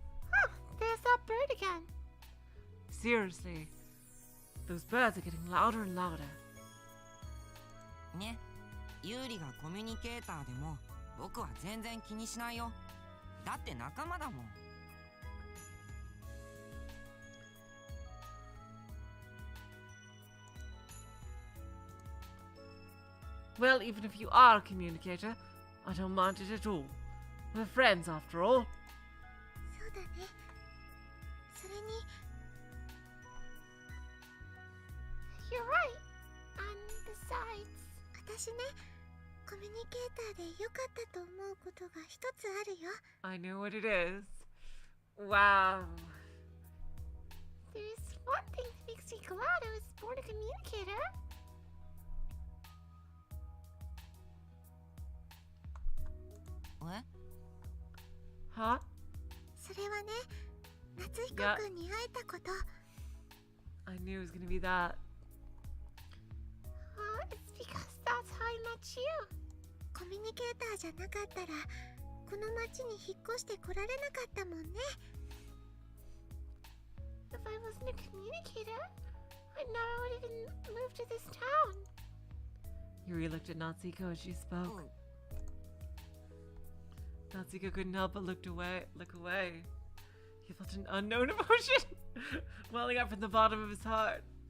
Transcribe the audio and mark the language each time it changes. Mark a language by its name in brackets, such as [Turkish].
[English] Huh, there's that bird again. Seriously, those birds are getting louder and louder. [Japanese] ね、ユーリがコミュニケーターでも僕は全然気にしないよ。だって仲間だもん。 [English] Well, even if you are a communicator, I don't mind it at all. We're friends after all. [Japanese] そうだね。それに [English] You're right. And besides, [Japanese] 私ねコミュニケーターで良かったと思うことが一つあるよ。 [English] I know what it is. Wow. there's one thing that makes me glad I was born a communicator. [Japanese] え [English] Huh? [Japanese] それはね夏彦くんに会えたこと。 [English] I knew it was gonna be that. It's because that's how I met you. [Japanese] コミュニケーターじゃなかったらこの町に引っ越してこられなかったもんね。 [English] If I wasn't a communicator, I never would even move to this town. Yuri looked at Natsuko as she spoke. Natsuko couldn't help but look away. He felt an unknown emotion welling up from the bottom of his heart.